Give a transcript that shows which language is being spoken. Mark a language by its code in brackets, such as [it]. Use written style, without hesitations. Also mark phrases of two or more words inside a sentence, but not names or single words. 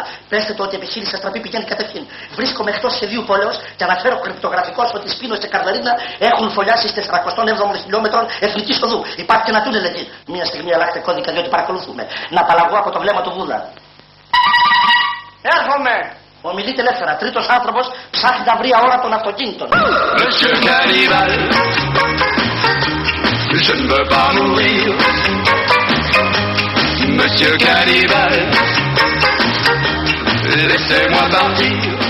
[el] Πέστε το ότι η επιχείρηση αστραπή πηγαίνει κατευθείαν. Βρίσκομαι εκτός σχεδίου πόλεως και αναφέρω κρυπτογραφικώς ότι Σπίνος και Καρδαρίνα έχουν φωλιάσει στις 407 χιλιόμετρων εθνικής οδού. Υπάρχει και ένα τούνελ εκεί. Μια στιγμή αλλάξτε κώδικα διότι παρακολουθούμε. Να απαλλαγώ από το βλέμμα του Βούδα. Έρχομαι. Ομιλείτε ελεύθερα. Τρίτος άνθρωπος ψάχνει να βρει αόρατων των αυτοκίνητων. [fr] Monsieur Cannibal, je ne veux pas mourir. Monsieur Cannibal, laissez-moi partir.